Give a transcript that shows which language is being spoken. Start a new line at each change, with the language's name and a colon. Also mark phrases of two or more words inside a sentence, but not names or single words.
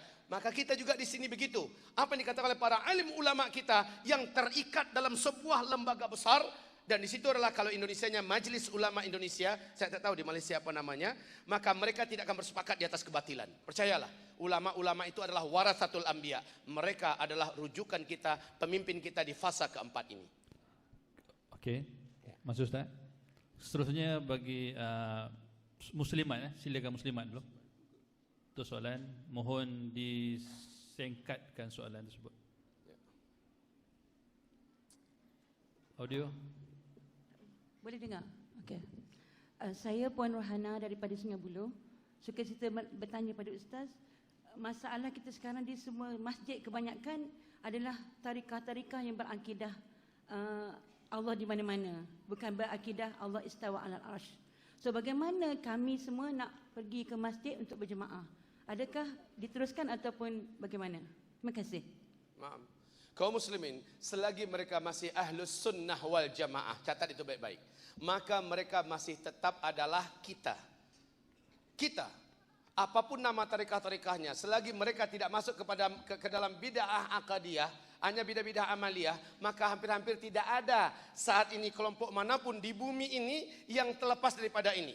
Indonesian: Maka kita juga di sini begitu. Apa yang dikatakan oleh para alim ulama kita yang terikat dalam sebuah lembaga besar, dan di situ adalah kalau Indonesianya Majelis Ulama Indonesia, saya tak tahu di Malaysia apa namanya, maka mereka tidak akan bersepakat di atas kebatilan. Percayalah, ulama-ulama itu adalah
Arabic: ورثة الأنبياء.
Indonesian: Mereka adalah rujukan kita, pemimpin kita di fasa keempat ini.
Malay: Okey. Mas Ustaz. Seterusnya bagi muslimat, silakan muslimat dulu. Untuk soalan, mohon disingkatkan soalan tersebut. Audio. Boleh dengar? Okey. Saya Puan Rohana daripada Sungai Buloh. Suka cerita bertanya pada Ustaz, masalah kita sekarang di semua masjid kebanyakan adalah tarikah-tarikah yang berakidah Allah di mana-mana, bukan berakidah Allah
Arabic: استوى على العرش.
Malay: So bagaimana kami semua nak pergi ke masjid untuk berjemaah? Adakah diteruskan ataupun bagaimana? Terima kasih.
Indonesian: Maaf. Kaum muslimin, selagi mereka masih
Arabic: أهل السنة والجماعة,
Indonesian: catat itu baik-baik, maka mereka masih tetap adalah kita. Kita, apapun nama tarikah-tarikahnya, selagi mereka tidak masuk ke dalam
Arabic: بدعة عقدية,
Indonesian: hanya
Arabic: بدعة عملية,
Indonesian: maka hampir-hampir tidak ada saat ini kelompok manapun di bumi ini yang terlepas daripada ini.